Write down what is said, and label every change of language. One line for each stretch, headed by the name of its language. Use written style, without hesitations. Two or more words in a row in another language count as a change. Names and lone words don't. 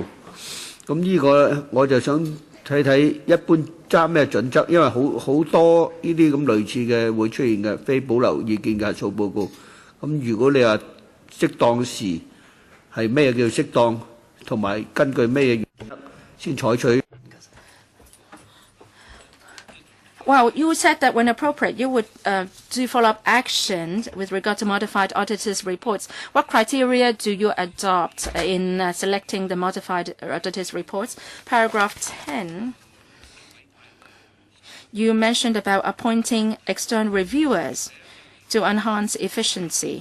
Cantonese: 咁呢個我就想睇睇一般揸咩準則，因為好多呢啲咁類似嘅會出現嘅非保留意見嘅核數報告。咁如果你話適當時係咩叫適當，同埋根據咩原則先採取。
English: Well, you said that when appropriate, you would do follow-up actions with regard to modified auditors' reports. What criteria do you adopt in selecting the modified auditors' reports? Paragraph 10, you mentioned about appointing external reviewers to enhance efficiency.